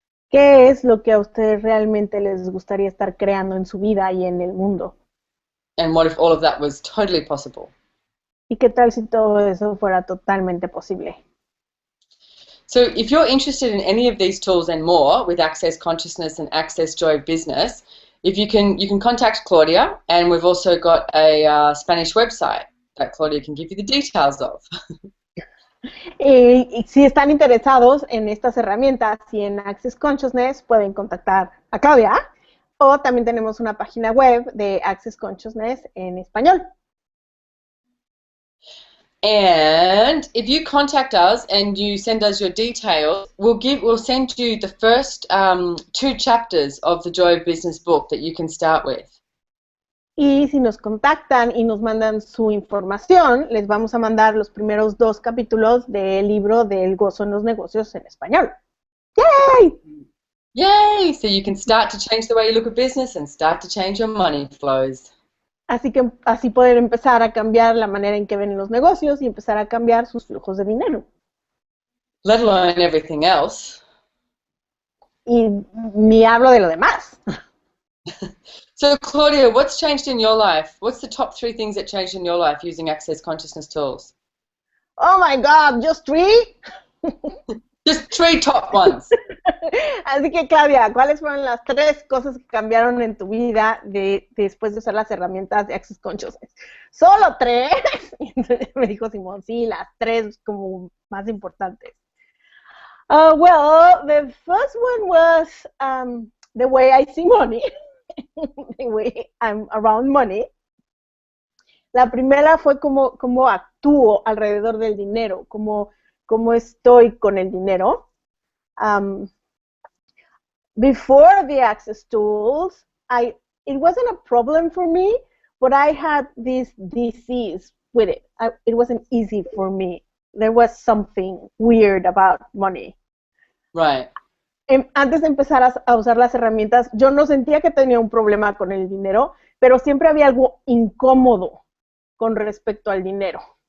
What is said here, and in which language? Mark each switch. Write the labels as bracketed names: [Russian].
[Spanish] ¿Qué es lo que a ustedes realmente les gustaría estar creando en su vida y en el mundo? [English] And what if all of that was totally possible? [Spanish] ¿Y qué tal si todo eso fuera totalmente posible? [English] So if you're interested in any of these tools and more with Access Consciousness and Access Joy Business, if you can contact Claudia, and we've also got a Spanish website that Claudia can give you the details of. [Spanish] Y si están interesados en estas herramientas y en Access Consciousness, pueden contactar a Claudia. O también tenemos una página web de Access Consciousness en español. [English] And if you contact us and you send us your details, we'll send you the first 2 chapters of the Joy of Business book that you can start with. [Spanish] Y si nos contactan y nos mandan su información, les vamos a mandar los primeros 2 capítulos del libro del gozo en los negocios en español. ¡Yay! Yay! [English] So you can start to change the way you look at business and start to change your money flows. [Spanish] Así que así pueden empezar a cambiar la manera en que ven los negocios y empezar a cambiar sus flujos de dinero. [English] Let alone everything else. [Spanish] Y ni hablo de lo demás. [English] So Claudia, what's changed in your life? What's the top 3 things that changed in your life using Access Consciousness tools? Oh my God, just 3? Just 3 top ones. [Spanish] Así que Claudia, ¿cuáles fueron las 3 cosas que cambiaron en tu vida después de usar las herramientas de Access Consciousness? ¿Solo 3? Y entonces me dijo Simón, sí, las 3 como más importantes. [English] Well, the first one was the way I see money, the way I'm around money. [Spanish] La primera fue cómo actúo alrededor del dinero, cómo estoy con el dinero. [English] Before the access tools, it wasn't a problem for me, but I had this disease with it. It wasn't easy for me. There was something weird about money. Right. [Spanish] Antes de empezar a usar las herramientas, yo no sentía que tenía un problema con el dinero, pero siempre había algo incómodo con respecto al dinero.